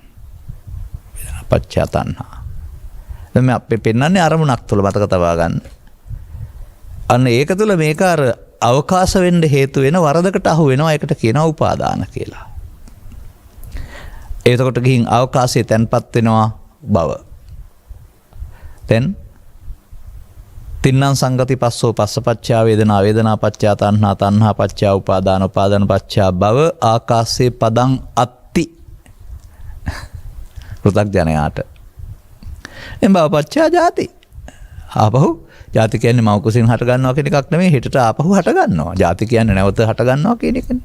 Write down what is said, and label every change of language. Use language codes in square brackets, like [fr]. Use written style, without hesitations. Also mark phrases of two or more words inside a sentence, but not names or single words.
[pi] පච්චා තණ්හා. [si] දැන් මේ අපි පෙන්වන්නේ අරමුණක් තුළ මතක තබා ගන්න. අන්න ඒක තුළ මේක අර අවකාශ වෙන්න හේතු වෙන වරදකට අහු වෙනවා. ඒකට කියනවා උපාදාන කියලා. එතකොට ගිහින් අවකාශයේ තැන්පත් වෙනවා බව. [pi] then තින්නම් සංගති පස්සෝ පස්සපච්චා වේදනා වේදනා පච්චා තණ්හා තණ්හා පච්චා උපාදාන උපාදාන පච්චා භව ආකාසේ පදං අත්ති [si] පෘථග්ජනයාට එම් [pi] භව පච්චා ජාති [si] ආපහු ජාති කියන්නේ මව කුසින් හට ගන්නවා කියන එකක් නෙමෙයි හෙටට ආපහු හට ගන්නවා. ජාති කියන්නේ නැවත හට ගන්නවා කියන එකනේ.